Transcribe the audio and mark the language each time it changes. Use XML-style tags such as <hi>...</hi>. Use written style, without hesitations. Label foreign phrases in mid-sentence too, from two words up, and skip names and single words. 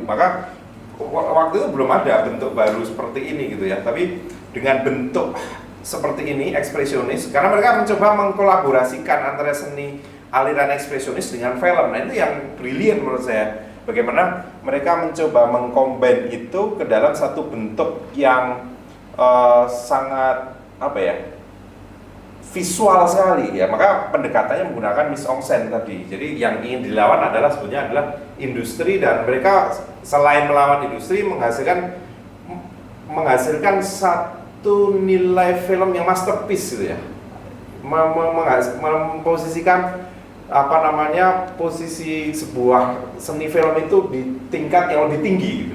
<id>Maka waktu itu belum ada bentuk baru seperti ini gitu ya, tapi dengan bentuk seperti ini ekspresionis, karena mereka mencoba mengkolaborasikan antara seni aliran ekspresionis dengan film. Nah, itu yang brilian menurut saya, bagaimana mereka mencoba mengcombine itu ke dalam satu bentuk yang sangat apa ya, visual sekali ya. Maka pendekatannya menggunakan</id> <fr>mise en scène</fr> <id>tadi. Jadi yang ingin dilawan adalah sebenarnya adalah industri, dan mereka selain melawan industri menghasilkan satu nilai film yang masterpiece gitu ya. Memposisikan posisi sebuah seni film itu di tingkat yang lebih tinggi gitu.</id>